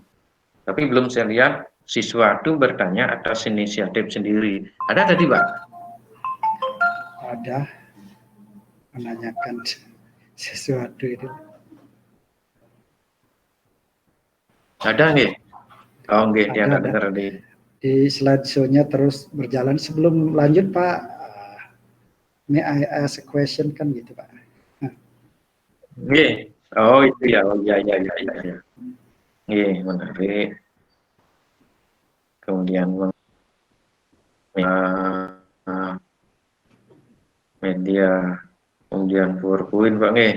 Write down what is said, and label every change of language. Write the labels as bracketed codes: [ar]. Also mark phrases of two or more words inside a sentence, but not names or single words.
[id] Tapi belum saya lihat siswa itu bertanya atas inisiatif sendiri. Ada tadi Pak? Ada, menanyakan sesuatu itu. Ada nggih? Oh nggih, dia nggak dengar di. Di slide show-nya terus berjalan. Sebelum lanjut Pak, [en] may I ask a question [id] kan gitu Pak? Nggih. Oh itu ya, oh ya. Nggih, menarik. Kemudian media, kemudian PowerPoint Pak nggih.